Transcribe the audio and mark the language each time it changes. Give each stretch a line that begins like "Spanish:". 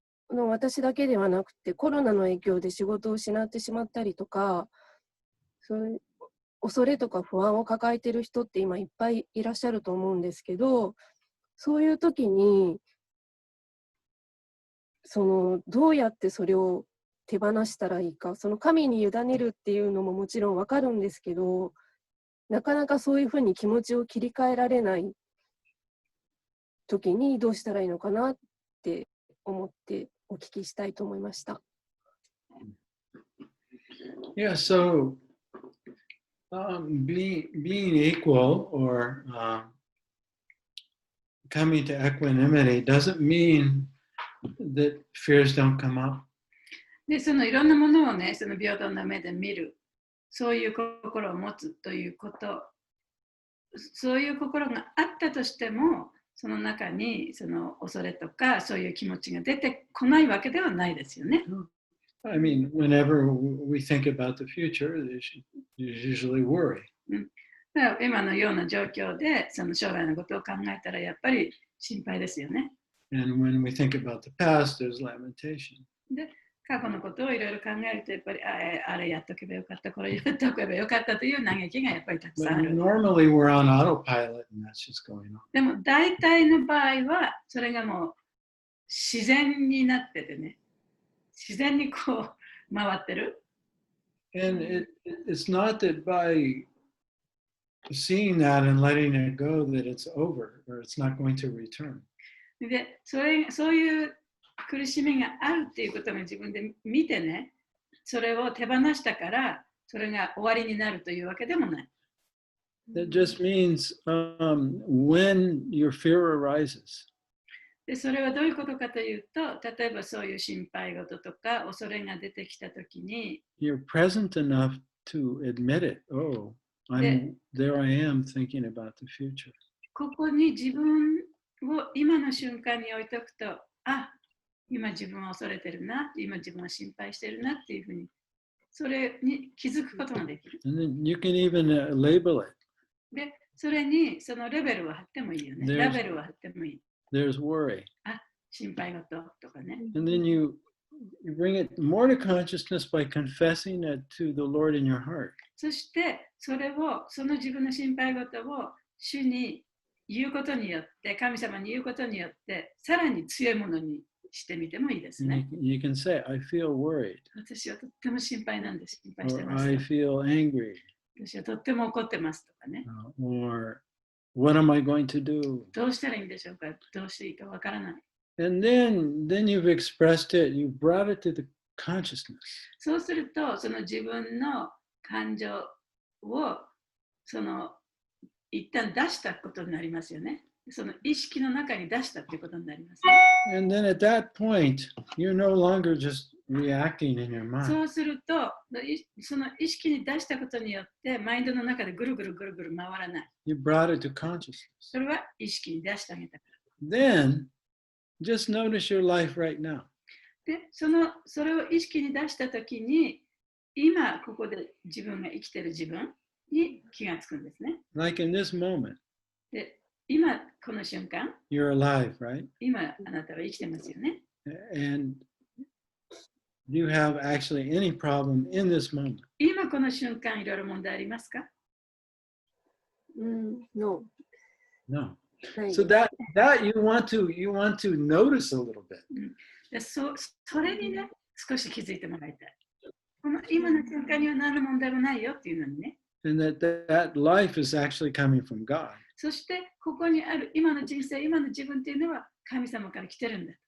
Japanese: 私だけではなくてコロナの影響で仕事を失ってしまったりとか、そういう恐れとか不安を抱えている人って今いっぱいいらっしゃると思うんですけど、そういう時にどうやってそれを手放したらいいか、その神に委ねるっていうのももちろんわかるんですけど、なかなかそういうふうに気持ちを切り替えられない時にどうしたらいいのかなって思ってお聞きしたいと思いました。
English: Yeah, so being equal or coming to equanimity doesn't mean that fears don't come up.
Japanese: で、そのいろんなものをね、その平等な目で見る、そういう心を持つということ、そういう心があったとしても、その中にその恐れとかそういう気持ちが出てこないわけではないですよね。
English: I mean, whenever we think about the future, you usually worry.
Japanese: だから今のような状況でその将来のことを考えたらやっぱり心配ですよね。
English: And when we think about the past, there's lamentation.
Japanese: で、過去のことをいろいろ考えるとやっぱりあれやっとけばよかった、これやっとけばよかったという嘆きがやっぱりたくさんあ
English: But
Japanese: る。
English: normally we're on autopilot and that's just going on.
Japanese: でも大体の場合はそれがもう自然になっててね、自然にこう回ってる。
English: And it's not that by seeing that and letting it go that it's over or it's not going to return.
Japanese: で、そういう苦しみがあるっていうことが自分で見てね、それを手放したからそれが終わりになるというわけでもない。
English: That just means when your fear arises.
Japanese: で、それはどういうことかというと、例えばそういう心配事とか恐れが出てきたときに、
English: You're present enough to admit it. Oh, there I am thinking about the future.
Japanese: ここに自分を今の瞬間に置いとくと、あ、今自分は恐れてるな、今自分は心配してるなっていうふうに、それに気づくことができる。
English: And then you can even label it.
Japanese: で、それにそのレベルを貼ってもいいよね。ラベルを貼ってもいい。
English: There's worry.
Japanese: あ、心配事とかね。
English: And then you bring it more to consciousness by confessing it to the Lord in your heart.
Japanese: そしてその自分の心配事を主に言うことによって、神様に言うことによって、さらに強いものにしてみてもいいですね。
English: You can say, I feel worried.
Japanese: 私はとっても心配なんです。心配して
English: Or
Japanese: ます。
English: I feel angry.
Japanese: 私はとっても怒ってますとかね。
English: Or what am I going to do?
Japanese: どうしたらいいんでしょうか、どうしていいかわからない。
English: And then you've expressed it, you brought it to the consciousness.
Japanese: そうすると、その自分の感情を一旦出したことになりますよね。その意識の中に出したということになります、ね。
English: And then at that point, you're no longer just reacting in your mind.
Japanese: そうすると、その意識に出したことによって、マインドの中でぐるぐるぐるぐる回らない。
English: You brought it to consciousness.
Japanese: それは意識に出してあげたから。
English: Then, just notice your life right now.
Japanese: で、それを意識に出したときに、今ここで自分が生きている自分に気がつくんですね。
English: Like in this moment.
Japanese: で、今この瞬間、
English: You're alive, right?
Japanese: 今あなたは生きてますよね。
English: And do you have actually any problem in this moment?
Japanese: 今この瞬間いろいろ問題ありますか？
English: No. No. So that you want to notice a little bit.
Japanese: でそれにね、少し気づいてもらいたい。この今の瞬間には何の問題もないよっていうのにね。
English: And that life is actually coming from God.
Japanese: そしてここにある今の人生、今の自分っていうのは神様から来てるんだ。